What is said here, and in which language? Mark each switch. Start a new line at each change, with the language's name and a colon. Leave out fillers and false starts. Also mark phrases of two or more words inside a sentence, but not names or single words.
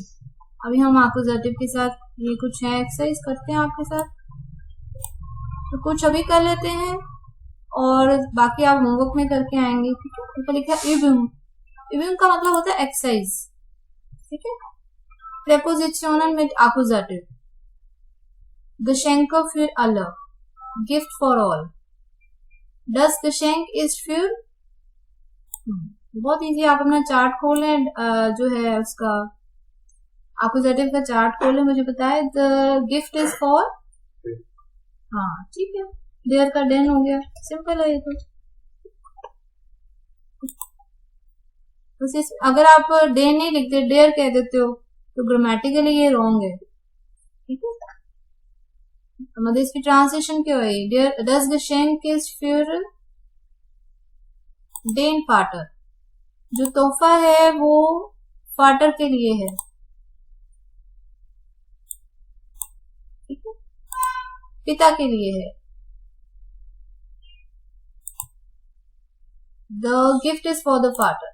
Hindi: अभी हम एक्यूजेटिव के साथ ये कुछ है एक्सरसाइज करते हैं आपके साथ, तो कुछ अभी कर लेते हैं और बाकी आप होमवर्क में करके आएंगे। ठीक है, ऊपर लिखा है इव्यूम, इव्यूम का मतलब होता है एक्सरसाइज। ठीक है, प्रेपोजिशनल में एक्यूजेटिव,
German: Geschenke für alle,
English: gift for all,
German: Das Geschenk ist für,
Hindi: बहुत इजी। आप अपना चार्ट खोलें, जो है उसका एक्यूजेटिव का चार्ट खोलें, मुझे बताए
English: the gift is for,
Hindi: हाँ ठीक है, देयर का डेन हो गया, सिंपल है ये तो। अगर आप डे नहीं लिखते, डेयर कह देते हो, तो ग्रामेटिकली ये रॉन्ग है। ठीक है, मतलब इसकी ट्रांसलेशन क्या है,
German: der das geschenk ist für den Vater,
Hindi: जो तोहफा है वो फाटर के लिए है। ठीक है, पिता के लिए है।
English: the gift is for the father.